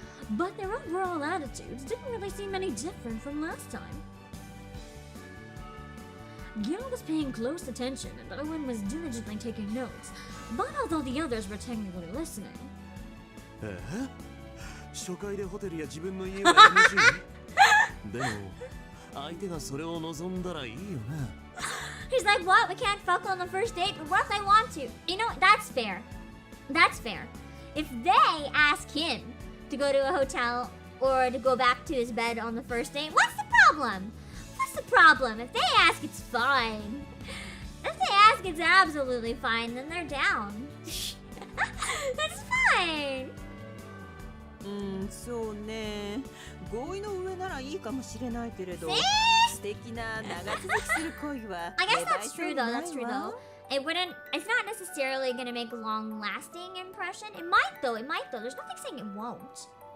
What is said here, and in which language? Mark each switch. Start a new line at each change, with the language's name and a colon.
English: But their overall attitudes didn't really seem any different from last time. Gil was paying close attention and Owen was diligently taking notes, but although the others were technically listening,
Japanese: 初回でホテルや自分の家は NG でも相手がそれを望んだらいいよな
English: He's like, what? We can't fuck on the first date? But what if they want to? You know, that's fair. That's fair. If they ask him to go to a hotel or to go back to his bed on the first date, what's the problem? What's the problem? If they ask, it's fine. If they ask, it's absolutely fine, then they're down. That's fine.
Japanese: そうね合意の上ならいいかもしれないけれど素敵な長続きする恋は
English: I guess that's true though, that's true though. It wouldn't, it's not necessarily gonna make a long lasting impression. It might though, There's nothing saying it won't.